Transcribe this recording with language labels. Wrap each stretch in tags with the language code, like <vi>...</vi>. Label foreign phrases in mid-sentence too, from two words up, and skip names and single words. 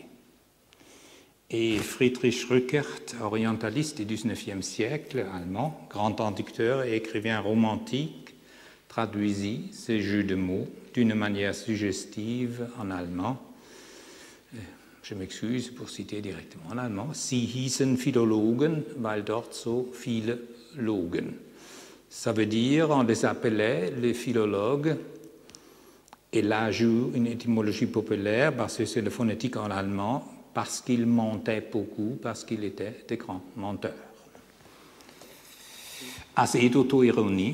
<fr>Et Friedrich Rückert, orientaliste du XIXe siècle, allemand, grand traducteur et écrivain romantique, traduisit ces jeux de mots d'une manière suggestive en allemand. Je m'excuse pour citer directement en allemand.</fr> <de>Sie hießen Philologen, weil dort so viele logen.</de> <fr>Ça veut dire, on les appelait les philologues, et là joue une étymologie populaire, parce que c'est le phonétique en allemand, parce qu'ils mentaient beaucoup, parce qu'ils étaient des grands menteurs. Assez d'auto-ironie.</fr>